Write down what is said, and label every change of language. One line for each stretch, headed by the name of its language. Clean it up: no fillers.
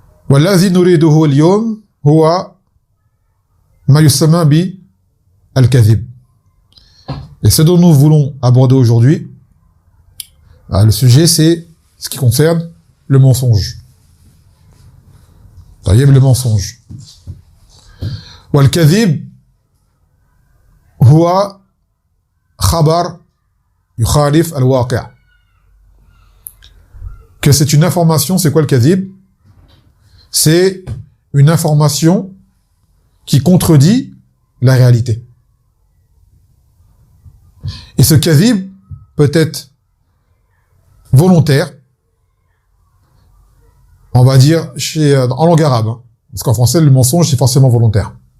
Arabic: وَالَّذِي نُرِيدُهُ الْيَوْمِ هُوَ مَا يُسَمَّى بِالْكَذِبِ.
French: Et ce dont nous voulons aborder aujourd'hui, le sujet, c'est ce qui concerne le mensonge. Le mensonge.
Arabic: والكذب هو خبر يخالف الواقع.
French: Que c'est une information, c'est quoi le kadhib? C'est une information qui contredit la réalité. Et ce kadhib peut être volontaire, on va dire en langue arabe, hein, parce qu'en français le mensonge c'est forcément volontaire.